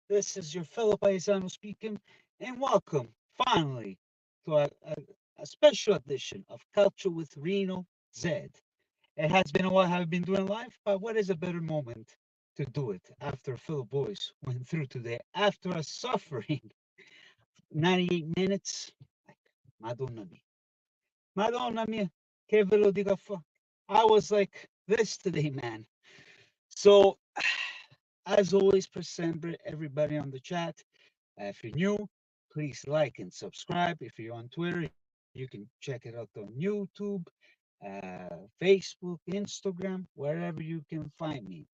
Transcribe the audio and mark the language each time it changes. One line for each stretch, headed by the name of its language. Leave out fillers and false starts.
English: This is your fellow paisano speaking, and welcome, finally, to a special edition of Calcio with Reno Z. It has been a while I've been doing live, but what is a better moment to do it after fellow boys went through today, after a suffering 98 minutes? Like, Madonna mia.
Italian: Madonna mia, che ve lo dico fa?
English: I was like this today, man. So, as always, for everybody on the chat, if you're new, please like and subscribe. If you're on Twitter, you can check it out on YouTube, Facebook, Instagram, wherever you can find me.